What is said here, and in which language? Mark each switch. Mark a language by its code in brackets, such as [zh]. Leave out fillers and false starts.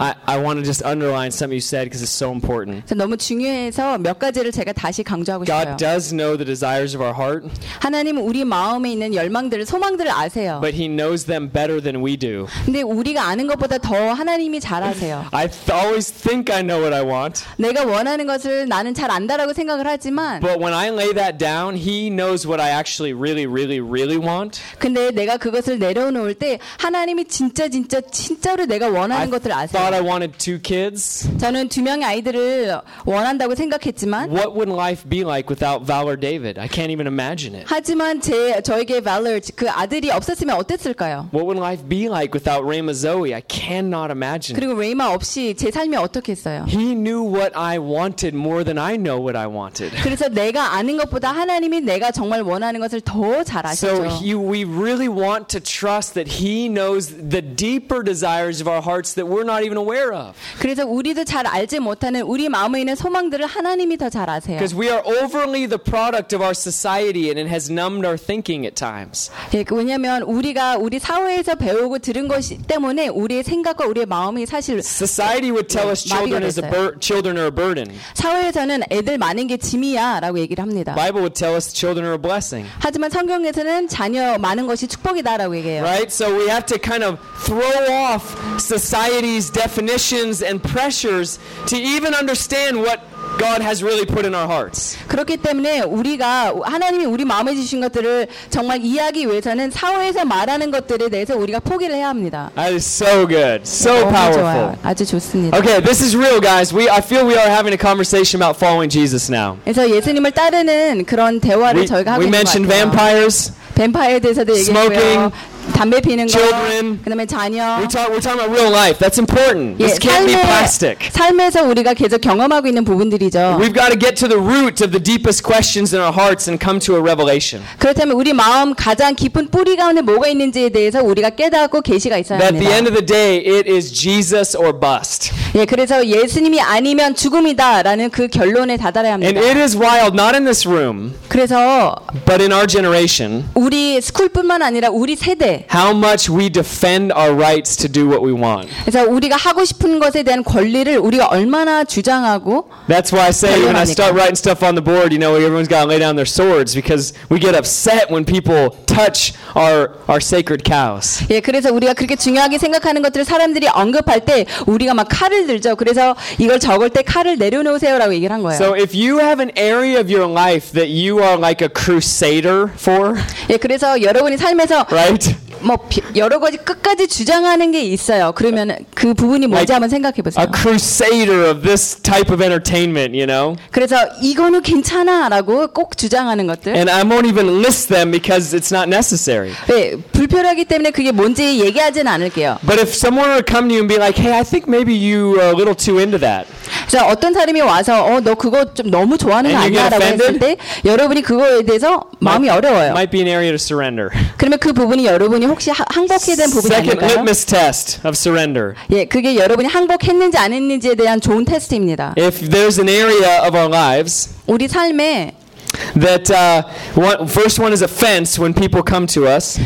[en] I want to just underline something you said because it's so important. [ko] 너무 중요해서 몇 가지를 제가 다시 강조하고 [en] God God does know the desires of our heart. [ko] 하나님은 우리 마음에 있는 열망들을 소망들을 아세요. [en] But he knows them better than we do. [ko] 근데 우리가 아는 것보다 더 하나님이 잘 아세요. [en] I always think I know what I want. [ko] 내가 원하는 것을 나는 잘 안다라고 생각을 하지만 [en] But when I lay that down, he knows what I actually really really really want. [ko] 근데 내가 그것을 내려놓을 때 하나님이 진짜 내가 원하는 것들을 아세요. [en] I thought I wanted two kids. [ko] 저는 두 명의 아이들을 원한다고 생각했지만 [en] What would life be like without Valor David? I can't even imagine it. [ko] 하지만 저에게 Valor 그 아들이 없었으면 어땠을까요? [en] What would life be like without Rayma Zoe? I cannot imagine. [ko] 그리고 레이마 없이 제 삶이 어떻겠어요? [en] He knew what I wanted more than I know what I wanted. [ko] 그래서 내가 아는 것보다 하나님이 내가 정말 원하는 것을 더 잘 아시죠. [en] So we really want to trust that he knows the deeper desires desires of our hearts that we're not even aware of. [ko] 그래서 우리도 잘 알지 못하는 우리 마음에 있는 소망들을 하나님이 더 잘 아세요. [en] Because we are overly the product of our society and it has numbed our thinking at times. [ko] 왜냐면 우리가 우리 사회에서 배우고 들은 것 때문에 우리의 생각과 우리의 마음이 사실 [en] Society would tell us children are a burden. [ko] 사회에서는 애들 많은 게 짐이야라고 얘기를 합니다. [en] Bible would tell us children are a blessing. [ko] 하지만 성경에서는 자녀 많은 것이 축복이다라고 얘기해요. [en] Right? So we have to kind of throw off society's definitions and pressures to even understand what God has really put in our hearts. [ko] 그렇기 때문에 우리가 하나님이 우리 마음에 주신 것들을 정말 이해하기 위해서는 사회에서 말하는 것들에 대해서 우리가 포기를 해야 합니다. [en] That is so good. So powerful. [ko] 좋아요. 아주 좋습니다. [en] Okay, this is real guys. I feel we are having a conversation about following Jesus now. [ko] 그래서 예수님을 따르는 그런 대화를 저희가 하고 있는 거 같아요. [en] We mentioned vampires. [ko] 뱀파이어에 대해서도 얘기했고요. [en] Smoking. [ko] 담배 피는 [en] children, [ko] 거, 그다음에 자녀. [en] We're talking about real life. That's important. This [ko] 예, [en] can't be plastic. [ko] 삶에서 우리가 계속 경험하고 있는 부분들이죠. [en] We've got to get to the root of the deepest questions in our hearts and come to a revelation. [ko] 그렇다면 우리 마음 가장 깊은 뿌리 가운데 뭐가 있는지에 대해서 우리가 깨닫고 계시가 있어야 합니다. [en] At the end of the day, it is Jesus or bust. [ko] 예, 그래서 예수님이 아니면 죽음이다라는 그 결론에 다다라야 합니다. [en] And it is wild, not in this room. [ko] 그래서, [en] but in our generation. [ko] 우리 스쿨뿐만 아니라 우리 세대. [en] How much we defend our rights to do what we want. [ko] 그래서 우리가 하고 싶은 것에 대한 권리를 우리가 얼마나 주장하고 [en] That's why I say when I start writing stuff on the board, you know, everyone's got to lay down their swords because we get upset when people touch our sacred cows. [ko] 예, 그래서 우리가 그렇게 중요하게 생각하는 것들을 사람들이 언급할 때 우리가 막 칼을 들죠. 그래서 이걸 적을 때 칼을 내려놓으세요라고 얘기를 한 거예요. [en] So if you have an area of your life that you are like a crusader for, [ko] 예, 그래서 여러분이 삶에서 [en] right [ko] 뭐 여러 가지 끝까지 주장하는 게 있어요. 그러면 그 부분이 뭔지 [en] like [ko] 한번 생각해 보세요. [en] A crusader of this type of entertainment, you know. [ko] 그래서 이거는 괜찮아라고 꼭 주장하는 것들. [en] And I won't even list them because it's not necessary. [ko] 네, 불필요하기 때문에 그게 뭔지 얘기하진 않을게요. [en] But if someone were to come to you and be like, "Hey, I think maybe you are a little too into that." [ko] 자, 어떤 사람이 와서 너 그거 좀 너무 좋아하는 거 아니야라고 했을 때 여러분이 그거에 대해서 마음이 [en] might, [ko] 어려워요. [en] Might be an area to surrender. [ko] 그러면 그 부분이 여러분이 혹시 항복해야 되는 부분이 [en] Second [ko] 아닐까요? [en] Litmus test of surrender. [ko] 예, 그게 여러분이 항복했는지 안 했는지에 대한 좋은 테스트입니다. [en] If there's an area of our lives [ko] 우리 삶에 [en] that first one is offense when people come to us.